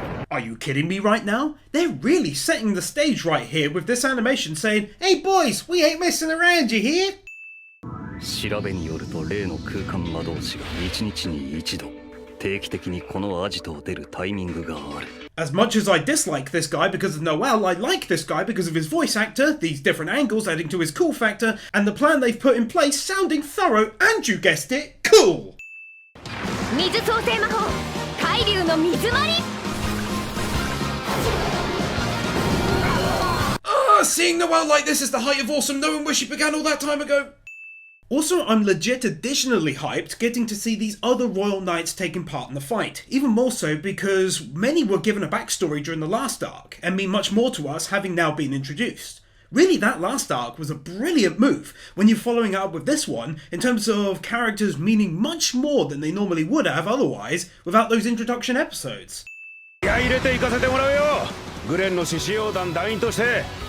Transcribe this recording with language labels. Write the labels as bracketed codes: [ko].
[en] Are you kidding me right now? They're really setting the stage right here with this animation saying, "Hey boys, we ain't messing around, you hear?" [ja] 調べによると例の空間魔導士が1日に1度定期的にこのアジトを出るタイミングがある。 [en] As much as I dislike this guy because of Noel, I like this guy because of his voice actor, these different angles adding to his cool factor, and the plan they've put in place sounding thorough and, you guessed it, cool! [ja] 水創生魔法海流の水割り [en] Seeing Noel like this is the height of awesome. No one wish it began all that time ago. Also, I'm legit additionally hyped getting to see these other royal knights taking part in the fight. Even more so because many were given a backstory during the last arc, and mean much more to us having now been introduced. Really, that last arc was a brilliant move when you're following it up with this one in terms of characters meaning much more than they normally would have otherwise without those introduction episodes. [ja] グレンの獅子王団団員として